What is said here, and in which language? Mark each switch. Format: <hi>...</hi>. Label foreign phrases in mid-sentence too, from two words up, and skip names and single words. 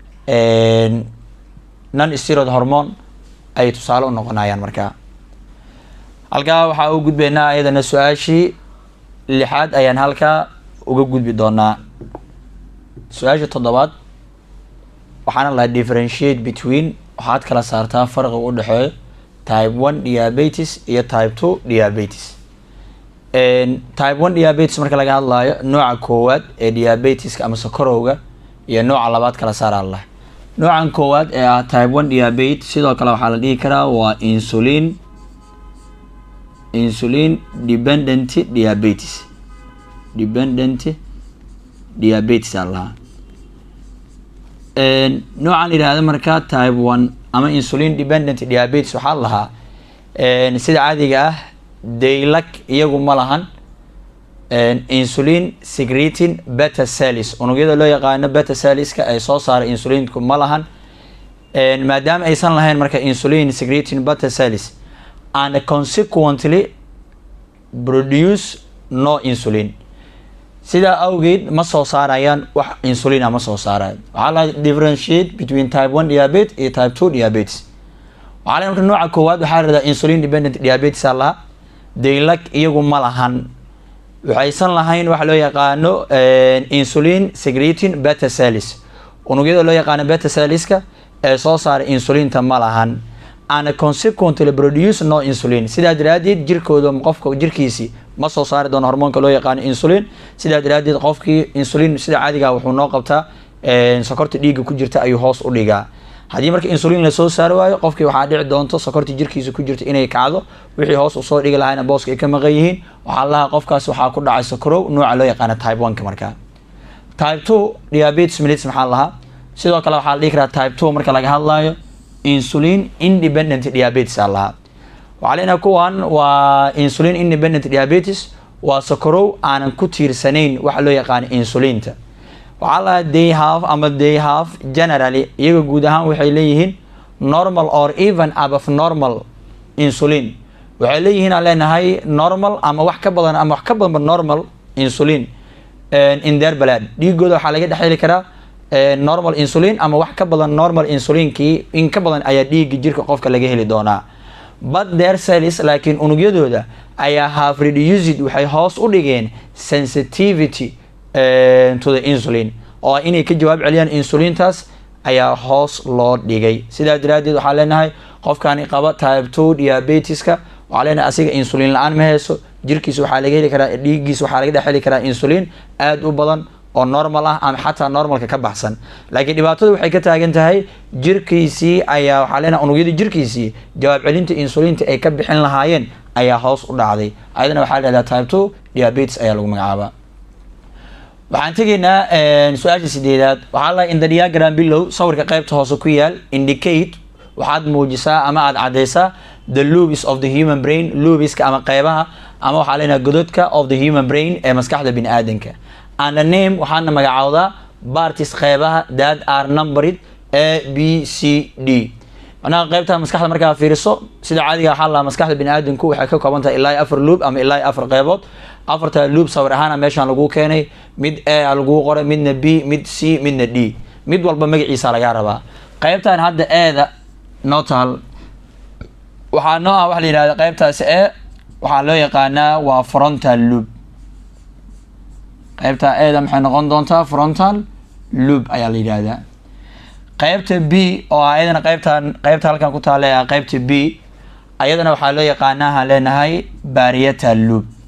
<en>non steroid hormone</en> <so>ay tusaale u noqonayaan markaa halkaa waxaa u gudbaynaa ayadana su-aashii lixaad ayaan halkaa uga gudbi doonaa su-aasha toddobaad waxaana la</so> <en>differentiate between</en> <so>waxaad kala saartaa farqiga u dhexeeyo</so> <en>type 1 diabetes</en> <so>iyo</so> <en>type 2 diabetes type 1 diabetes</en> <so>marka laga hadlaayo nooca koowaad ee diabeteska ama sokorowga iyo nooca labaad kala saara lah noocan koowaad ee ah</so> <en>type 1 diabetes</en> <so>sidoo kale waxaa la dhihi karaa waa</so> <en>insulin dependent diabetes</en> <so>allah noocan la yidhahda markaa</so> <en>type 1</en> <so>ama</so> <en>insulin dependent diabetes</en> <so>waxaa lahaa sida caadiga ah daylak iyagu ma lahan</so> <en>insulin secreting beta cells</en> <so>unugyada loo yaqaano beta cellska ay soo saara insulinku ma lahan maadaama aysan lahayn marka</so> <en>insulin secreting beta cells and consequently produce no insulin</en> <so>sidaa awgeed ma soo saarayaan wax insulin ma soo saarayaan waxaa la</so> <en>differentiate between type 1 diabetes</en> <so>iyo</so> <en>type 2 diabetes</en> <so>waxaa la marka nooca koowaad waxaa la yiraahdaa</so> <en>insulin dependent diabetes</en> <so>allah daylak iyagu ma lahan waxaysan lahayn waxa loo yaqaano</so> <en>insulin secreting beta cells</en> <so>unugyada loo yaqaano beta cellska ee soo saara insulinta ma lahan</so> <en>and consequently produce no insulin</en> <so>sidaa daraadeed jirkooda qofka jirkiisi ma soo saari doono hormoonka loo yaqaano insulin sidaa daraadeed qofkii insulin sida caadiga wuxuu noo qabtaa sokorta dhiigga ku jirta ayuu hoos u dhigaa haddii marka insulin la soo saari waayo qofkii waxaa dhici doonto sokorta jirkiisa ku jirta inay kacdo wixii hoos usoo dhigi lahaayna booska ay ka maqan yihiin waxaa lahaa qofkaas waxaa ku dhacay sokorow nooca loo yaqaano type 1ka markaa</so> <en>type 2 diabetes mellitus</en> <so>maxaa lahaa sidoo kale waxaa la dhihi karaa</so> <en>type 2</en> <so>marka laga hadlaayo</so> <en>insulin independent diabetes</en> <so>lahaa waxaa leenahay kuwan waa</so> <en>insulin independent diabetes</en> <so>waa sokorow aanan ku tiirsanayn waxa loo yaqaano insulinta waxaa lahaa</so> <en>they have generally</en> <so>iyaga guud ahaan waxay leeyihiin</so> <en>normal or even above normal insulin</en> <so>waxay leeyihiin aan leenahay normal ama wax ka badan ama wax ka badanba</so> <en>normal insulin in their blood</en> <so>dhiigooda waxaa laga dhexheli karaa</so> <en>normal insulin</en> <so>ama wax ka badan normal insulinkii in ka badan ayaa dhiigga jirka qofka laga heli doonaa</so> <en>but their cells</en> <so>laakiin unugyadooda ayaa</so> <en>have reduced</en> <so>waxay hoos u dhigeen sensitivity</so> <en>to the insulin</en> <so>oo inay ka jawaab celiyaan insulintaas ayaa hoos loo dhigay sidaa daraadeed waxaa leenahay qofkani qaba</so> <en>type 2</en> <so>diabeteska waxaa leenahay asiga insulin la-aan ma hayso jirkiisa waxaa laga heli karaa dhiiggiisa waxaa laga dhex heli karaa insulin aada u badan oo normal ah ama xataa normalka ka baxsan laakiin dhibaatada waxay ka taagan tahay jirkiisii ayaa waxaa leenahay unugyada jirkiisii jawaab celinta insulinta ay ka bixin lahaayeen ayaa hoos u dhacday ayadana waxaa la dhahdaa</so> <en>type 2 diabetes</en> <so>ayaa lagu magacaabaa waxaan tegaynaa su-aasha sideedaad waxaa la</so> <en>in the diagram below</en> <so>sawirka qaybta hoose ku yaal indicate waxaad muujisaa ama aad cadeysaa</so> <en>the lobes of the human brain</en> <so>lobeska ama qeybaha ama waxaa leenahay gododka</so> <en>of the human brain</en> <so>ee maskaxda bini aadanka</so> <en>and the name</en> <so>waxaana magacaawdaa parties qeybaha</so> <en>that are numbered A B C D</en> <so>macnaha qeybta maskaxda markaa fiiriso sida caadiga waxaa la maskaxda bini aadanku waxay ka kooban tahay ilaa 4 loob ama ilaa 4 qeybood afarta loop sawir ahaan meeshaan lagu keenay mid A lagu qoray midna B mid C midna D mid walba magaciisa laga rabaa qaybtan hadda A-da notal waxaa noo ah waxa la yiraahdo qaybtaas A waxaa loo yaqaanaa waa</so> <en>frontal loop</en> <so>qaybta A-da maxay noqon doontaa</so> <en>frontal loop</en> <so>ayaa la yiraahdaa qaybta B oo ayadana qaybta halkan ku taala ee qaybta B ayadana waxaa loo yaqaanaa leenahay</so> <en>parietal loop</en>